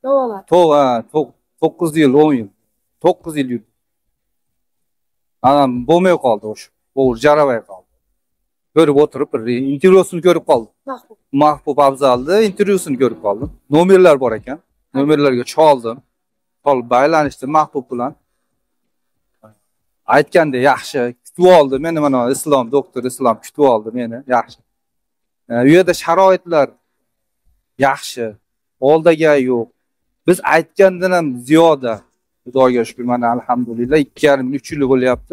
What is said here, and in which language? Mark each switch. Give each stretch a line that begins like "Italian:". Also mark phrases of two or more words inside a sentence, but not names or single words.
Kyrgyz: 9 жыл, 10 жыл. 9 жыл жүрдүм. Анан болмой калды ошо. Ол жарабай калды. Көрүп отуруп, бир интервьюсун көрүп калдым. Махбуб Абзалды интервьюсун көрүп калдым. Номерлер бар экен. Номерлерге чалдым. Ал байланышты Махбуб менен.
Uzbek: Aytganda yaxshi kutib oldi meni, mana Islom, doktor Islom kutib oldi meni, yaxshi. U yerda sharoitlar yaxshi, oldiga yo'q. Biz aytgandan ham ziyoda, Xudoga shukr, mana alhamdulillah 2,5-3 yil bo'lyapti.